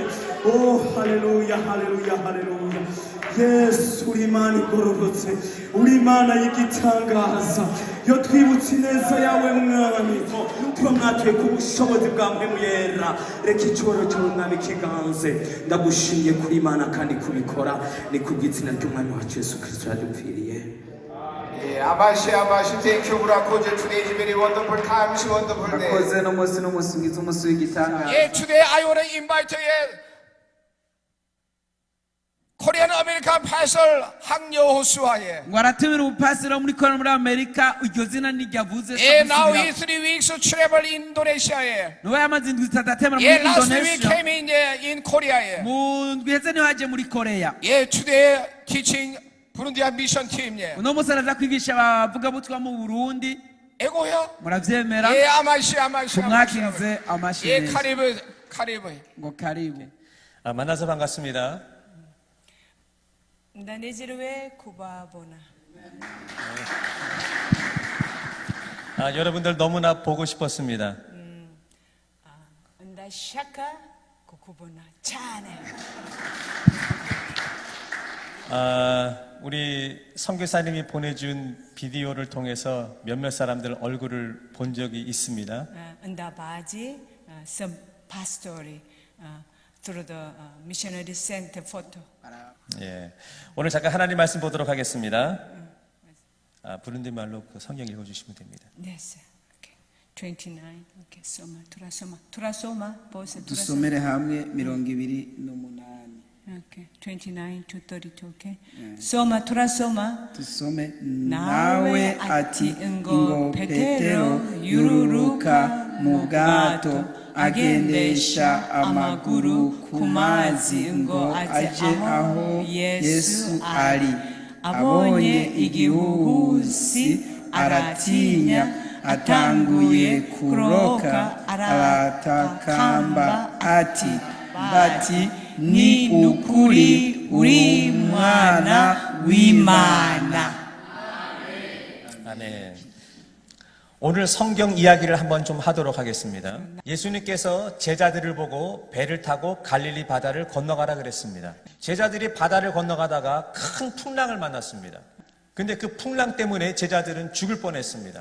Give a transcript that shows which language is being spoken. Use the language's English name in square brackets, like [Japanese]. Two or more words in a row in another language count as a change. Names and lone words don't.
[Rundi] Oh haleluya haleluya haleluya. Yesu uri Imana igororotse, uri Imana y'igitangaza. Yo twibutse ineza yawe mwami, twamwatuye ku bushobozi bwa mpemu yera. Reka icyubahiro cyawe mwami kiganze. Ndagushimiye kuri Imana kandi kubikora ni kubw'izina ry'umwami wacu Yesu Kristo yadupfiriye. Abashi, [English] thank you, Burakoje. Today is very wonderful time, it's wonderful day. Yeah, today I want to invite Korean American pastor 항여호 수하예. [Rundi] waratumira umupasiteri muri Korea muri Amerika, iryo zina niryavuze. [English] Now he 3 weeks travel in Indonesia. [Rundi] niwe yamaze indwi zitatu atembera muri [English] Last week Indonesia. came in Korea. [Rundi] mu ndwi heze niho yaje muri Korea. [English] Today teaching Burundian mission team. [Rundi] uno munsi araza kwigisha abavugabutumwa mu Burundi. Ego ya? muravyemera? 아마시. tumwakirize amashi meza. 카리브. ngo karibu. [Korean] 만나서 반갑습니다. [Rundi] Nanezerewe kubabona. [Korean] 여러분들 너무나 보고 싶었습니다. [Rundi] Na shaka kukubona cane. [Korean] 우리 선교사님이 보내준 비디오를 통해서 몇몇 사람들 얼굴을 본 적이 있습니다. [Rundi] na bazi [English] some pastory through the missionary center photo. [Korean] 예, 오늘 잠깐 하나님 말씀 보도록 하겠습니다. 부른디 말로 그 성경 읽어주시면 됩니다. [English] Yes. Okay. 29. Okay. 투라소마. 보세 [Rundi] dusomere hamwe 28. [English] Okay. 29 to 32. [Rundi] Okay. soma turasoma. dusome nawe ati ngo Petero yururuka mu bwato agendesha amaguru ku mazi ngo aje aho Yesu ari. abonye igihuhusi aratinya, atanguye kuroka aratakamba ati bati ni ukuri uri mwana w'Imana. [Korean] 아멘. 오늘 성경 이야기를 한번 좀 하도록 하겠습니다. 예수님께서 제자들을 보고 배를 타고 갈릴리 바다를 건너가라 그랬습니다. 제자들이 바다를 건너가다가 큰 풍랑을 만났습니다. 근데 그 풍랑 때문에 제자들은 죽을 뻔했습니다.